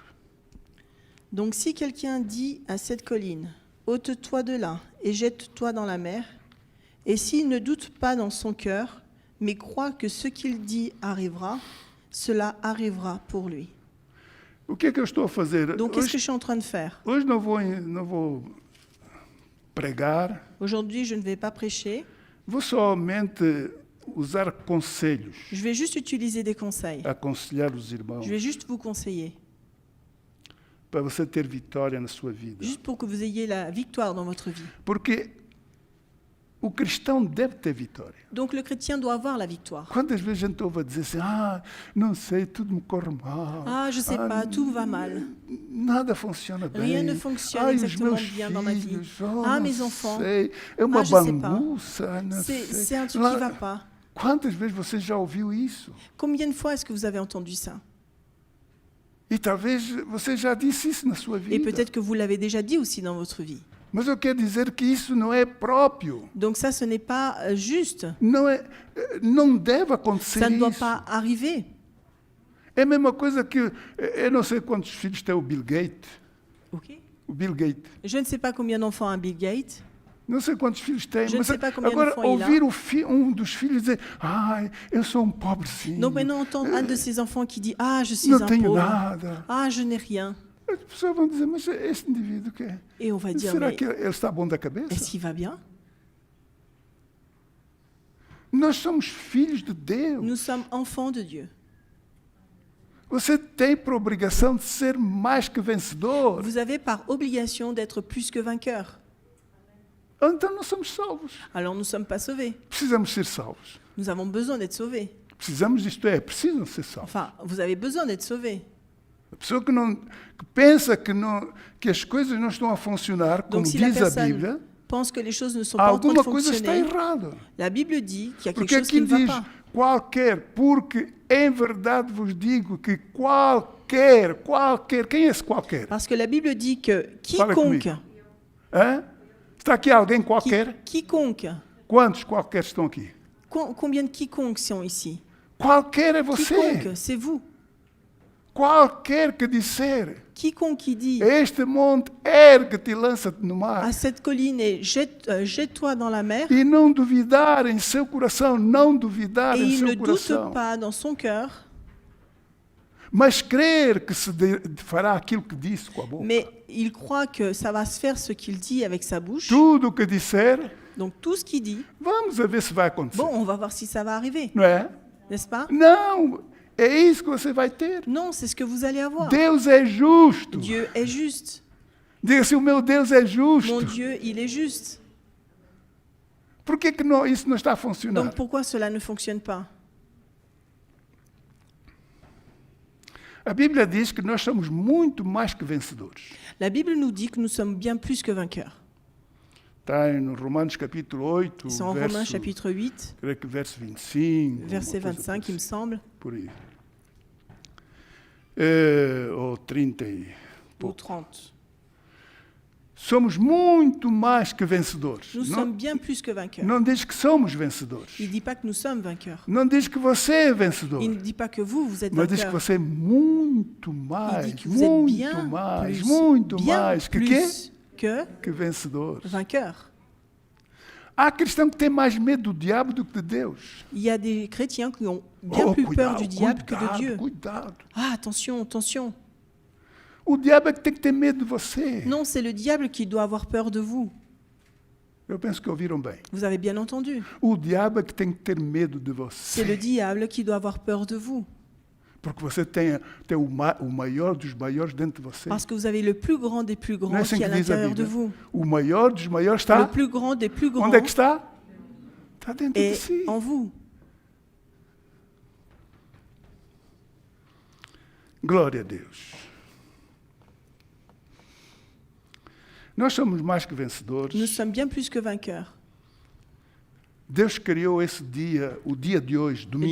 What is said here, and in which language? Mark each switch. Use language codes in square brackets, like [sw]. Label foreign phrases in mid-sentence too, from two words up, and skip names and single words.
[fr] Donc si quelqu'un dit à cette colline, ôte-toi de là et jette-toi dans la mer, et s'il ne doute pas dans son cœur, mais croit que ce qu'il dit arrivera, cela arrivera pour lui. [pt] O que é que eu estou a fazer? [fr] Donc qu'est-ce que je suis en train de faire? [pt] Hoje não vou pregar, [fr] Aujourd'hui, je ne vais pas prêcher, [pt] vou somente usar conselhos, [fr] je vais juste utiliser des conseils. [pt] aconselhar os irmãos, [fr] Je vais juste vous conseiller, [pt] para você ter vitória na sua vida. [fr] juste pour que vous ayez la victoire dans votre vie. [pt] Porque o cristão deve ter vitória. [fr] Donc le chrétien doit avoir la victoire. [pt] Quantas vezes a gente ouve dizer assim, não sei, tudo me corre mal. [fr] Ah, je sais pas, tout va mal. [pt] Nada funciona bem. [fr] Rien ne fonctionne [pt] Ai, os [fr] exactement [pt] meus [fr] bien dans ma vie. [pt] filhos, Ah, não [fr] mes enfants. [pt] sei, é uma [fr] je sais pas. [pt] bagunça, não [fr] C'est [pt] sei. [fr] c'est un truc qui ne va pas. [pt] Quantas vezes você já ouviu isso? [fr] Combien de fois est-ce que vous avez entendu ça? [pt] E talvez você já disse isso na sua vida. [fr] Et peut-être que vous l'avez déjà dit aussi dans votre vie. [pt] Mas eu quero dizer que isso não é próprio. [fr] Donc ça, ce n'est pas juste. [pt] Não deve acontecer [fr] Ça ne doit [pt] isso. [fr] pas arriver. [pt] É a mesma coisa que... Eu não sei quantos filhos tem o Bill Gates. Ok. O Bill Gates. [fr] Je ne sais pas combien d'enfants a Bill Gates. [pt] Não sei quantos filhos tem, [fr] Je ne [pt] mas [fr] sais pas combien [pt] agora [fr] d'enfants il a. [pt] ouvir um dos filhos dizer: ai, eu sou um pobrezinho, [fr] Donc maintenant, entendre un de ces enfants qui dit « Ah, je suis [pt] não [fr] un [pt] tenho [fr] pauvre. [pt] nada. [fr] Ah, je n'ai rien. » [pt] As pessoas vão dizer: mas esse indivíduo que é? [fr] Et on va dire « [pt] Será [fr] Mais [pt] que ele está bom da cabeça? [fr] est-ce qu'il va bien ?» [pt] Nós somos filhos de Deus. [fr] Nous sommes enfants de Dieu. [pt] Você tem por obrigação de ser mais que vencedor. [fr] Vous avez par obligation d'être plus que vainqueur. [pt] Então não somos salvos. [fr] Alors nous ne sommes pas sauvés. [pt] Precisamos ser salvos. [fr] Nous avons besoin d'être sauvés. [pt] Precisamos, isto é, precisam ser salvos. [fr] Enfin, vous avez besoin d'être sauvés. [pt] A pessoa que pensa que as coisas não estão a funcionar, como [fr] Donc si la [pt] diz a [fr] personne [pt] Bíblia, [fr] pense que les choses ne sont pas en train de [pt] alguma coisa está [fr] fonctionner, [pt] errada. [fr] la Bible dit qu'il y a quelque [pt] Porque [fr] chose qui [pt] aqui [fr] ne va [pt] diz [fr] pas. [pt] qualquer, porque em verdade vos digo que qualquer, quem é esse qualquer? [fr] Parce que la Bible dit que [pt] Fala [fr] quiconque, [pt] comigo. Hã? Está aqui alguém qualquer? [fr] quiconque, [pt] Quantos qualquer estão aqui? [fr] combien de quiconque sont ici? [pt] Qualquer é você. [fr] Quiconque, c'est vous. [pt] Qualquer que disser, [fr] Quiconque qui dit [pt] este monte ergue-te e lança-te no mar, [fr] à cette colline et jette-toi dans la mer, [pt] e não duvidar em seu coração, não duvidar [fr] et [pt] em [fr] il ne [pt] seu [fr] doute [pt] coração, [fr] pas dans son cœur, [pt] mas crer que fará aquilo que disse com a boca. [fr] mais il croit que ça va se faire ce qu'il dit avec sa bouche. [pt] Tudo o que disser, [fr] Donc tout ce qu'il dit, [pt] vamos ver se vai acontecer. [fr] bon, on va voir si ça va arriver, [pt] Não é? [fr] n'est-ce pas? [pt] Não, é isso que você vai ter. [fr] Non, c'est ce que vous allez avoir. [pt] Deus é justo. [fr] Dieu est juste. [pt] Diga assim, o meu Deus é justo. [fr] Mon Dieu, il est juste. [pt] Por que isso não está a funcionar? [fr] Donc pourquoi cela ne fonctionne pas? [pt] A Bíblia diz que nós somos muito mais que vencedores. [fr] La Bible nous dit que nous sommes bien plus que vainqueurs. [pt] Está em Romanos capítulo 8, [fr] C'est en Romains chapitre 8, [pt] creio que verso 25. [fr] verset [pt] alguma coisa [fr] 25, il me semble, [pt] por aí. Ou 30 e [fr] ou [pt] pouco. [fr] 30. [pt] Somos muito mais que vencedores. [fr] Nous sommes bien plus que vainqueurs. [pt] Não diz que somos vencedores. [fr] Il ne dit pas que nous sommes vainqueurs. [pt] Não diz que você é vencedor. [fr] Il ne dit pas que vous êtes [pt] Mas diz que [fr] vainqueurs. [pt] você é muito [fr] Il [pt] mais, [fr] dit que vous êtes bien plus [pt] que vencedor. [fr] vainqueurs. [pt] Há cristão que tem mais medo do diabo do que de Deus. [fr] Il y a des chrétiens qui ont bien plus peur du diable que de Dieu. [pt] Cuidado. [fr] Ah, attention, attention. [pt] O diabo é que tem que ter medo de você. [fr] Non, c'est le diable qui doit avoir peur de vous. [pt] Eu penso que ouviram bem. [fr] Vous avez bien entendu. [pt] O diabo é que tem que ter medo de [fr] C'est le [pt] você. [fr] diable qui doit avoir peur de vous. [pt] Porque você tem o maior dos maiores dentro de você. [fr] Parce que vous avez le plus grand des plus [pt] Não é [fr] grands [pt] assim [fr] qui est à [pt] que diz a [fr] l'intérieur de [pt] Bíblia? [fr] vous. [pt] O maior dos maiores [fr] Le [pt] está... [fr] plus grand des plus grands [pt] Onde é que está? Está dentro de [fr] est [pt] si. [fr] en vous. [pt] Glória a Deus. Nós somos mais que vencedores. [fr] Nous sommes bien plus que vainqueurs. [pt] Deus criou esse dia, o dia de hoje, domingo,